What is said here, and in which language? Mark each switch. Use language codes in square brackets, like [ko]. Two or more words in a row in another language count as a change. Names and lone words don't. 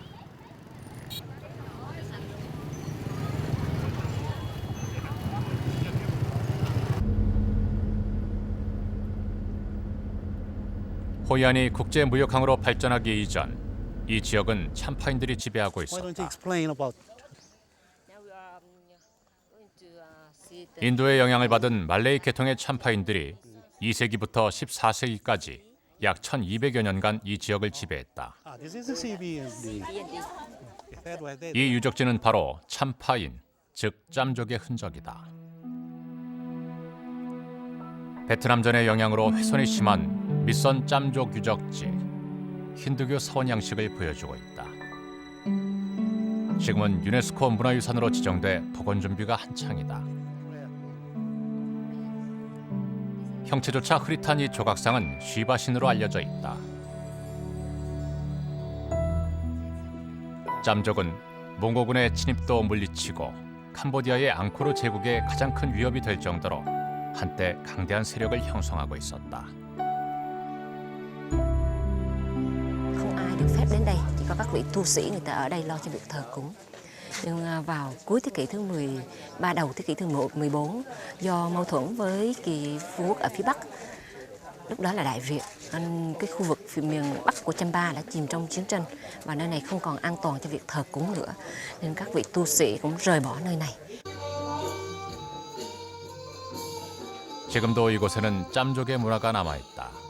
[ko] 호이안이 국제무역항으로 발전하기 이전 이 지역은 참파인들이 지배하고 [en] Why don't you [ko] 있었다. [en] explain about [ko] 인도의 영향을 받은 말레이 계통의 참파인들이 2세기부터 14세기까지 약 1200여 년간 이 지역을 지배했다. [en] this is the CB. [ko] 이 유적지는 바로 참파인, 즉 짬족의 흔적이다. 베트남전의 영향으로 훼손이 심한 밑선 짬족 유적지, 힌두교 사원 양식을 보여주고 있다. 지금은 유네스코 문화유산으로 지정돼 복원 준비가 한창이다. 형체조차 흐릿한 이 조각상은 쉬바신으로 알려져 있다. 짬족은 몽고군의 침입도 물리치고 캄보디아의 앙코르 제국의 가장 큰 위협이 될 정도로 한때 강대한 세력을 형성하고 있었다. [vi] Không ai được phép đến đây, chỉ có các vị tu sĩ người ta ở đây lo cho việc thờ cúng. Nhưng vào cuối thế kỷ thứ 13, đầu thế kỷ thứ 14, do mâu thuẫn với kỳ vương quốc ở phía Bắc, lúc đó là Đại Việt, cái khu vực phía miền Bắc của Champa đã chìm trong chiến tranh và nơi này không còn an toàn cho việc thờ cúng nữa, nên các vị tu sĩ cũng rời bỏ nơi này. [ko] 지금도 이곳에는 짬족의 문화가 남아있다.